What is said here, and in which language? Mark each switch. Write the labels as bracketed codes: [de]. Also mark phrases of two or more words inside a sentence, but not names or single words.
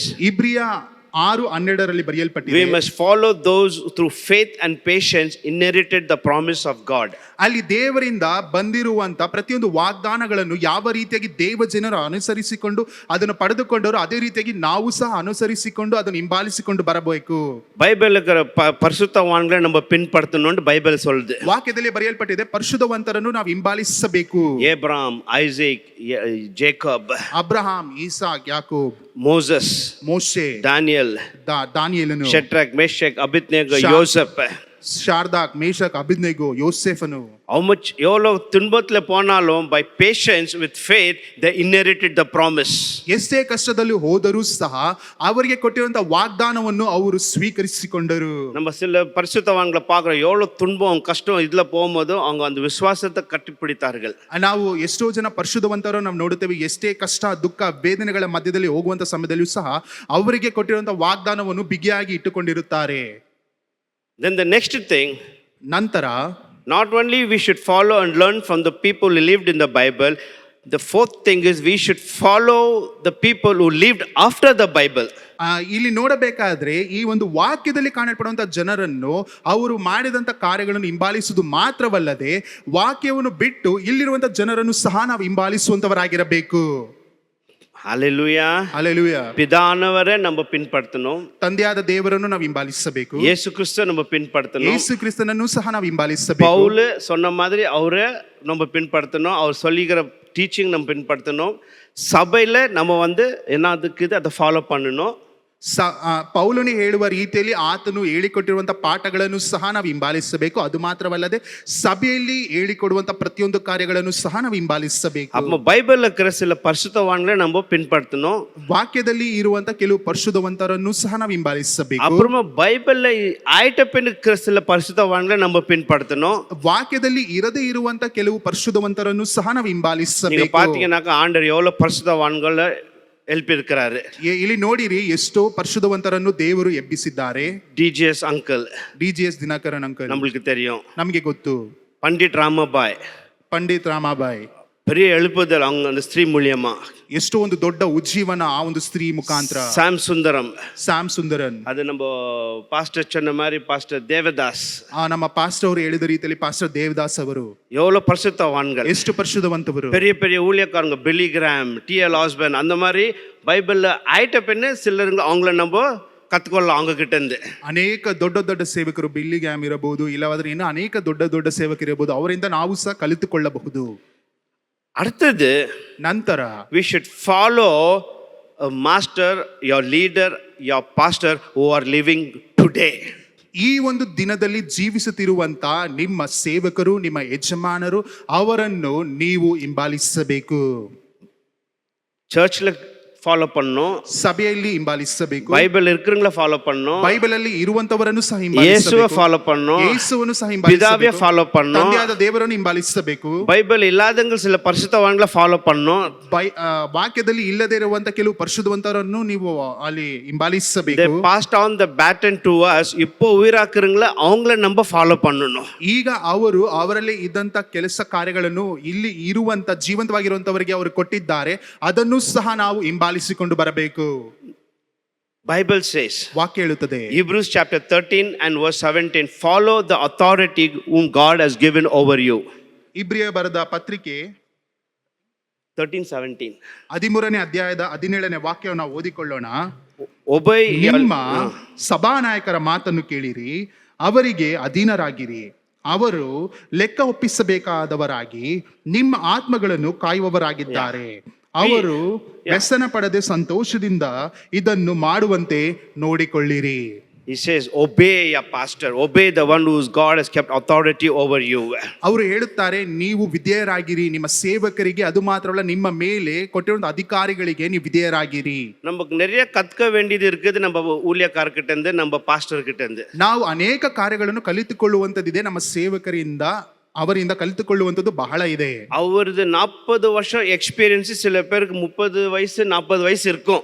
[kn] ಇಬ್ರಿಯ 6:12 ಬರೆಯಲ್ಪಟ್ಟಿದೆ, [en] we must follow those who through faith and patience inherited the promise of God. [kn] ಅಲ್ಲಿ ದೇವರಿಂದ ಬಂದಿರುವಂತ ಪ್ರತಿಯೊಂದು ವಾಗ್ದಾನಗಳನ್ನು ಯಾವ ರೀತಿಯಾಗಿ ದೇವ ಜನರು ಅನುಸರಿಸಿಕೊಂಡು ಅದನ್ನು ಪಡೆದುಕೊಂಡವರು, ಅದೇ ರೀತಿಯಾಗಿ ನಾವು ಸಹ ಅನುಸರಿಸಿಕೊಂಡು ಅದನ್ನು ಹಿಂಬಾಲಿಸಿಕೊಂಡು ಬರಬೇಕು. [ta] பைபிள் பரிசுத்தவான்களை நம்ம பின்பற்றணும்னு பைபிள் சொல்லுது. [kn] ವಾಕ್ಯದಲ್ಲಿ ಬರೆಯಲ್ಪಟ್ಟಿದೆ, ಪರಿಶುದ್ಧವಂತರನ್ನು ನಾವು ಹಿಂಬಾಲಿಸಬೇಕು. [ta] ஏப்ராம், ஐசேக், ஜேக்கப், [kn] ಅಬ್ರಹಾಂ, ಈಸಾಕ್, ಯಾಕೋಬ್, [ta] மோசஸ், [kn] ಮೋಶೆ, ದಾನಿಯಲ್, ದಾನಿಯೇಲನು, ಶೆಡ್ರಕ್, ಮೆಷಕ್, ಅಬೇದ್ನೆಗೋ, ಶಾ- [ta] யோசப். [kn] ಶಾರ್ದಾಕ್, ಮೇಷಕ್, ಅಬೇದ್ನೆಗೋ, ಯೋಸೇಫನು. [en] How much [ta] எவ்வளவு துன்பத்துல போனாலும் [en] by patience with faith they inherited the promise. [kn] ಎಷ್ಟೇ ಕಷ್ಟದಲ್ಲಿ ಹೋದರೂ ಸಹ ಅವರಿಗೆ ಕೊಟ್ಟಿರುವಂತಹ ವಾಗ್ದಾನವನ್ನು ಅವರು ಸ್ವೀಕರಿಸಿಕೊಂಡರು. [ta] நம்ம சில பரிசுத்தவான்களை பார்க்குறோம், எவ்வளவு துன்பம் கஷ்டம் இதுல போகும்போது அவங்க அந்த விசுவாசத்தை கட்டிப்பிடித்தார்கள். [kn] ನಾವು ಎಷ್ಟೋ ಜನ ಪರಿಶುದ್ಧವಂತರು ನಾವು ನೋಡುತ್ತೇವೆ, ಎಷ್ಟೇ ಕಷ್ಟ, ದುಃಖ, ವೇದನೆಗಳ ಮಧ್ಯದಲ್ಲಿ ಹೋಗುವಂತ ಸಮಯದಲ್ಲಿಯೂ ಸಹ ಅವರಿಗೆ ಕೊಟ್ಟಿರುವಂತಹ ವಾಗ್ದಾನವನ್ನು ಬಿಗಿಯಾಗಿ ಇಟ್ಟುಕೊಂಡಿರುತ್ತಾರೆ. [en] Then the next thing, [kn] ನಂತರ [en] not only we should follow and learn from the people who lived in the Bible, the fourth thing is we should follow the people who lived after the Bible. [kn] ಇಲ್ಲಿ ನೋಡಬೇಕಾದ್ರೆ ಈ ಒಂದು ವಾಕ್ಯದಲ್ಲಿ ಕಾಣಲ್ಪಡುವಂತಹ ಜನರನ್ನು, ಅವರು ಮಾಡಿದಂತ ಕಾರ್ಯಗಳನ್ನು ಹಿಂಬಾಲಿಸುವುದು ಮಾತ್ರವಲ್ಲದೆ ವಾಕ್ಯವನ್ನು ಬಿಟ್ಟು ಇಲ್ಲಿರುವಂತಹ ಜನರನ್ನು ಸಹ ನಾವು ಹಿಂಬಾಲಿಸುವಂತವರಾಗಿರಬೇಕು. [en] Hallelujah. [kn] ಹಲ್ಲೆಲೂಯಾ. [ta] பிதானவரை நம்ம பின்பற்றணும், [kn] ತಂದೆಯಾದ ದೇವರನ್ನು ನಾವು ಹಿಂಬಾಲಿಸಬೇಕು. [ta] இயேசு கிறிஸ்துவை நம்ம பின்பற்றணும். [kn] ಯೇಸು ಕ್ರಿಸ್ತನನ್ನು ಸಹ ನಾವು ಹಿಂಬಾಲಿಸಬೇಕು. [ta] பவுல் சொன்ன மாதிரி அவரை நம்ம பின்பற்றணும், அவர் சொல்லிக்கிற டீச்சிங் நம்ம பின்பற்றணும். சபையில் நம்ம என்னதுக்குது அதை ஃபாலோ பண்ணணும். [kn] ಪೌಲನು ಹೇಳುವ ರೀತಿಯಲ್ಲಿ ಆತನು ಹೇಳಿಕೊಟ್ಟಿರುವಂತಹ ಪಾಠಗಳನ್ನು ಸಹ ನಾವು ಹಿಂಬಾಲಿಸಬೇಕು. ಅದು ಮಾತ್ರವಲ್ಲದೆ ಸಭೆಯಲ್ಲಿ ಹೇಳಿಕೊಡುವಂತಹ ಪ್ರತಿಯೊಂದು ಕಾರ್ಯಗಳನ್ನು ಸಹ ನಾವು ಹಿಂಬಾಲಿಸಬೇಕು. [ta] அப்போ பைபிள்ல இருக்கிற சில பரிசுத்தவான்களை நம்ம பின்பற்றணும். [kn] ವಾಕ್ಯದಲ್ಲಿ ಇರುವಂತಹ ಕೆಲವು ಪರಿಶುದ್ಧವಂತರನ್ನು ಸಹ ನಾವು ಹಿಂಬಾಲಿಸಬೇಕು. [ta] அப்புறமா பைபிள்ல ஆயிட்ட பின் இருக்கிற சில பரிசுத்தவான்களை நம்ம பின்பற்றணும். [kn] ವಾಕ್ಯದಲ್ಲಿ ಇರದೇ ಇರುವಂತಹ ಕೆಲವು ಪರಿಶುದ್ಧವಂತರನ್ನು ಸಹ ನಾವು [ta] நீங்க [kn] ಹಿಂಬಾಲಿಸಬೇಕು. [ta] பாத்தீங்கன்னாக்கா ஆண்டவர் எவ்வளவு பரிசுத்தவான்களை எழுப்பியிருக்கிறாரு. [kn] ಇಲ್ಲಿ ನೋಡಿರಿ, ಎಷ್ಟೋ ಪರಿಶುದ್ಧವಂತರನ್ನು ದೇವರು ಎಬ್ಬಿಸಿದ್ದಾರೆ. [ta] டிஜிஎஸ் அங்கிள், [kn] DGS ದಿನಕರನ್ ಅಂಕಲ್ [ta] நம்மளுக்கு தெரியும். [kn] ನಮಗೆ ಗೊತ್ತು. [ta] பண்டிட் ராமபாய், [kn] ಪಂಡಿತ್ ರಾಮಾಬಾಯಿ, [ta] பெரிய எழுப்புதல் அவங்க அந்த ஸ்திரீ மூலியமா. [kn] ಎಷ್ಟೋ ಒಂದು ದೊಡ್ಡ ಉಜ್ಜೀವನ ಆ ಒಂದು ಸ್ತ್ರೀ ಮುಖಾಂತರ. [ta] சாம் சுந்தரம், [kn] ಸ್ಯಾಮ್ ಸುಂದರನ್, [ta] அது நம்ம பாஸ்டர் சொன்ன மாதிரி பாஸ்டர் தேவதாஸ், [kn] ನಮ್ಮ ಪಾಸ್ಟರ್ ಅವರು ಹೇಳಿದ ರೀತಿಯಲ್ಲಿ ಪಾಸ್ಟರ್ ದೇವದಾಸ್ ಅವರು [ta] எவ்வளவு பரிசுத்தவான்கள், [kn] ಎಷ್ಟು ಪರಿಶುದ್ಧವಂತವರು. [ta] பெரிய பெரிய ஊழியக்காரங்க, பில்லி கிராம், T.L. ஆஸ்பர்ன், அந்த மாதிரி பைபிள்ல ஆயிட்ட பின்னு சிலருங்க அவங்கள நம்ம கத்துக்கொள்ளலாம் அவங்க கிட்ட இருந்து. [kn] ಅನೇಕ ದೊಡ್ಡ ದೊಡ್ಡ ಸೇವಕರು, ಬಿಲ್ಲಿ ಗ್ಯಾಮ್ ಇರಬಹುದು, ಇಲ್ಲವಾದ್ರೆ ಇನ್ನು ಅನೇಕ ದೊಡ್ಡ ದೊಡ್ಡ ಸೇವಕರು ಇರಬಹುದು, ಅವರಿಂದ ನಾವು ಸಹ ಕಲಿತುಕೊಳ್ಳಬಹುದು. [ta] அடுத்தது, [kn] ನಂತರ [en] we should follow a master, your leader, your pastor who are living today. [kn] ಈ ಒಂದು ದಿನದಲ್ಲಿ ಜೀವಿಸುತ್ತಿರುವಂತ ನಿಮ್ಮ ಸೇವಕರು, ನಿಮ್ಮ ಯಜಮಾನರು, ಅವರನ್ನು ನೀವು ಹಿಂಬಾಲಿಸಬೇಕು. [ta] சர்ச்சில் ஃபாலோ பண்ணணும், [kn] ಸಭೆಯಲ್ಲಿ ಹಿಂಬಾಲಿಸಬೇಕು, [ta] பைபிள் இருக்கிறவங்கள ஃபாலோ பண்ணணும், [kn] ಬೈಬಲ್ ಅಲ್ಲಿ ಇರುವಂತವರನ್ನು ಸಹ [ta] இயேசுவை [kn] ಹಿಂಬಾಲಿಸಬೇಕು, [ta] ஃபாலೋ பண்ணணும், [kn] ಯೇಸುವನ್ನು ಸಹ [ta] பிதாவே [kn] ಹಿಂಬಾಲಿಸಬೇಕು, [ta] ஃபாலೋ பண்ணணும், [kn] ತಂದೆಯಾದ ದೇವರನ್ನು ಹಿಂಬಾಲಿಸಬೇಕು, [ta] பைபிள் இல்லாதவங்க சில பரிசுத்தவான்களை ஃபாலோ பண்ணணும். [kn] ವಾಕ್ಯದಲ್ಲಿ ಇಲ್ಲದೆ ಇರುವಂತ ಕೆಲವು ಪರಿಶುದ್ಧವಂತರನ್ನು ನೀವು ಅಲ್ಲಿ [en] They [kn] ಹಿಂಬಾಲಿಸಬೇಕು. [en] passed on the baton to us. [ta] இப்போ உயிராக்குறவங்கள அவங்கள நம்ம ஃபாலோ பண்ணணும். [kn] ಈಗ ಅವರು ಅವರಲ್ಲಿ ಇದ್ದಂತ ಕೆಲಸ ಕಾರ್ಯಗಳನ್ನು ಇಲ್ಲಿ ಇರುವಂತ ಜೀವಂತವಾಗಿರುವಂತವರಿಗೆ ಅವರು ಕೊಟ್ಟಿದ್ದಾರೆ, ಅದನ್ನು ಸಹ ನಾವು ಹಿಂಬಾಲಿಸಿಕೊಂಡು ಬರಬೇಕು. [en] Bible says, [kn] ವಾಕ್ಯ ಹೇಳುತ್ತದೆ, [en] Hebrews chapter 13 and verse 17, follow the authority whom God has given over you. [kn] ಇಬ್ರಿಯ ಬರೆದ ಪತ್ರಿಕೆ 13:17. 13ನೇ ಅಧ್ಯಾಯದ 17ನೇ ವಾಕ್ಯವನ್ನು ನಾವು ಓದಿಕೊಳ್ಳೋಣ. [en] Obey [kn] ನಿಮ್ಮ ಸಭಾನಾಯಕರ ಮಾತನ್ನು ಕೇಳಿರಿ, ಅವರಿಗೆ ಅಧೀನರಾಗಿರಿ, ಅವರು ಲೆಕ್ಕ ಒಪ್ಪಿಸಬೇಕಾದವರಾಗಿ ನಿಮ್ಮ ಆತ್ಮಗಳನ್ನು ಕಾಯುವವರಾಗಿದ್ದಾರೆ. ಅವರು ವ್ಯಸನ ಪಡದೆ ಸಂತೋಷದಿಂದ ಇದನ್ನು ಮಾಡುವಂತೆ ನೋಡಿಕೊಳ್ಳಿರಿ. [en] He says, obey your pastor, obey the one whose God has kept authority over you. [kn] ಅವರು ಹೇಳುತ್ತಾರೆ, ನೀವು ವಿಧೇಯರಾಗಿರಿ ನಿಮ್ಮ ಸೇವಕರಿಗೆ, ಅದು ಮಾತ್ರವಲ್ಲ ನಿಮ್ಮ ಮೇಲೆ ಕೊಟ್ಟಿರುವಂತ ಅಧಿಕಾರಿಗಳಿಗೆ ನೀವು ವಿಧೇಯರಾಗಿರಿ. [ta] நமக்கு நிறைய கத்துக்க வேண்டியது இருக்குது, நம்ம ஊழியக்காரர்கிட்ட இருந்து, நம்ம பாஸ்டர் கிட்ட இருந்து. [kn] ನಾವು ಅನೇಕ ಕಾರ್ಯಗಳನ್ನು ಕಲಿತುಕೊಳ್ಳುವಂತದ್ದಿದೆ, ನಮ್ಮ ಸೇವಕರಿಂದ ಅವರಿಂದ ಕಲಿತುಕೊಳ್ಳುವಂಥದ್ದು ಬಹಳ ಇದೆ. [ta] அவரது 40 வருஷம் எக்ஸ்பீரியன்ஸ் சில பேருக்கு 30 வயசு 40 வயசு இருக்கும்.